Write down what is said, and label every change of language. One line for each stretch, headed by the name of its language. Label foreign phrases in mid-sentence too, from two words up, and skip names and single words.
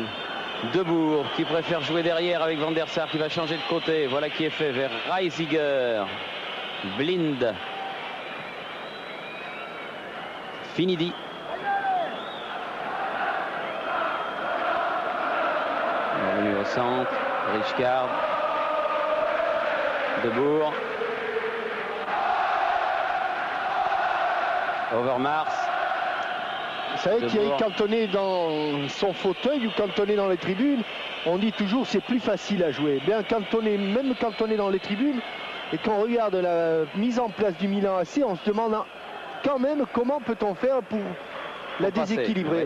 French: De Boer qui préfère jouer derrière avec Van der Sar qui va changer de côté. Voilà qui est fait vers Reisiger. Blind. Finidi. Revenu au centre. Rijkaard. De Boer. Overmars. Vous savez qu'il est cantonné dans son fauteuil ou cantonné dans les tribunes. On dit toujours c'est plus facile à jouer. Bien cantonné, même cantonné dans les tribunes, Et quand on regarde la mise en place du Milan AC, on se demande quand même comment peut-on faire pour la déséquilibrer.